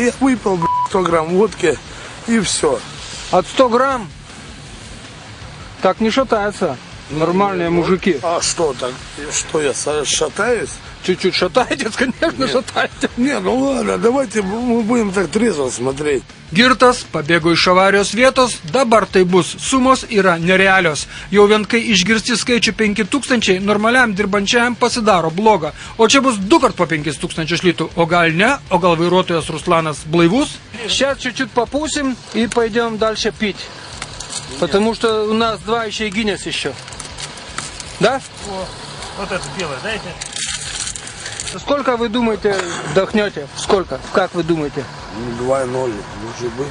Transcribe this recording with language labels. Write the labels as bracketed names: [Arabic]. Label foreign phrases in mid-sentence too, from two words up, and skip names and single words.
[Russian] Я выпил 100 грамм водки и все. От 100 грамм? Так не шатаются нормальные мужики. А что так? Что я шатаюсь? Чуть-чуть шатаетесь, конечно, шатаетесь. Не, ну ладно, давайте мы будем так трезво смотреть. [Lithuanian] Girtas pabėgo iš avarijos vietos, dabar tai bus. Sumos yra nerealios. Jau vien kai išgirsti skaičių 5000, normaliam dirbančiajam pasidaro bloga. O čia bus 2 kart po 5000 litų. O gal ne? O gal vairuotojas Ruslanas blaivus? [Russian] Сейчас чуть-чуть попустим и пойдем дальше пить. Потому что у нас 2 еще и Гиннес еще. Да? Вот это белое, дайте. Сколько вы думаете вдохнете? Сколько? Как вы думаете? 2-0, может быть.